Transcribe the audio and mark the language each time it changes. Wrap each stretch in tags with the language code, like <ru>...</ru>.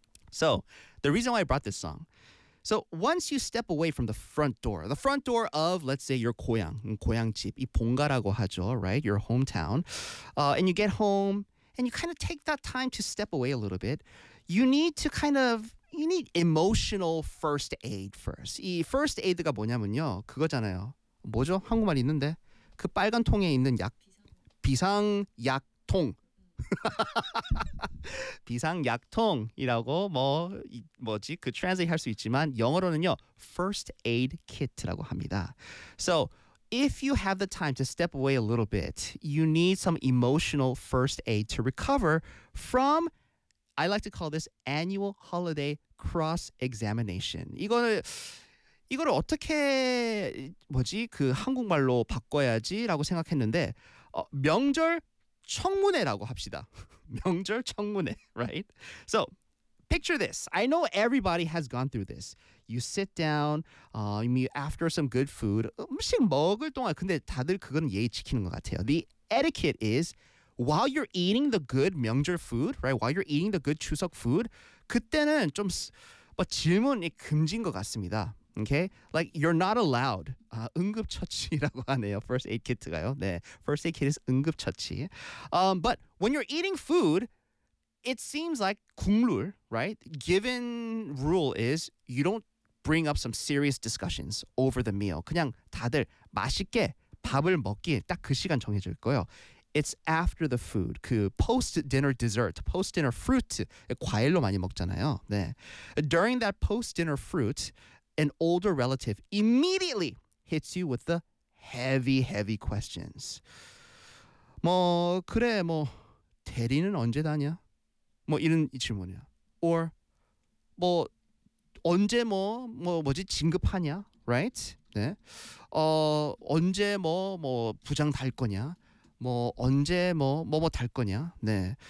<en>So the reason why I brought this song. So once you step away from the front door of, let's say, your</en> <ko>고향, 고향집, 이 본가라고 하죠,</ko> <en>right? Your hometown. And you get home, and you kind of take that time to step away a little bit, you need emotional first aid first.</en> <ko>이 first aid가 뭐냐면요, 그거잖아요. 뭐죠? 한국말 있는데? 그 빨간 통에 있는 약, 비상약통. 비상약통이라고 뭐지? 그 translate 할 수 있지만 영어로는요, first aid kit라고 합니다.</ko> <en>So, if you have the time to step away a little bit, you need some emotional first aid to recover from, I like to call this annual holiday cross-examination.</en> <ko>이거를 어떻게, 뭐지, 그 한국말로 바꿔야지라고 생각했는데, 명절 청문회라고 합시다. 명절 청문회,</ko> <en>right? So, picture this. I know everybody has gone through this. You sit down, after some good food.</en> <ko>음식 먹을 동안, 근데 다들 그건 예의 지키는 것 같아요.</ko> <en>The etiquette is, while you're eating the good 명절 food, right? While you're eating the good 추석 food,</en> <ko>그때는 좀 뭐 질문이 금지인 것 같습니다. Okay?</ko> <en>Like, you're not allowed.</en> <ko>응급처치라고 하네요.</ko> <en>First aid kit가요. 네, first aid kit is 응급처치. But when you're eating food, it seems like 국룰, right? Given rule is, you don't bring up some serious discussions over the meal.</en> <ko>그냥 다들 맛있게 밥을 먹기 딱 그 시간 정해질 거예요.</ko> <en>It's after the food. 그 post-dinner dessert, post-dinner fruit.</en> <ko>과일로 많이 먹잖아요. 네.</ko> <en>During that post-dinner fruit, an older relative immediately hits you with the heavy, heavy questions.</en> <ko>뭐, 그래, 뭐, 대리는 언제 다냐? 뭐, 이런 질문이야. Or, 뭐, 언제 뭐지 진급하냐, right? 네, 언제 뭐 부장 달 거냐, 뭐 언제 뭐 달 거냐, 네.</ko>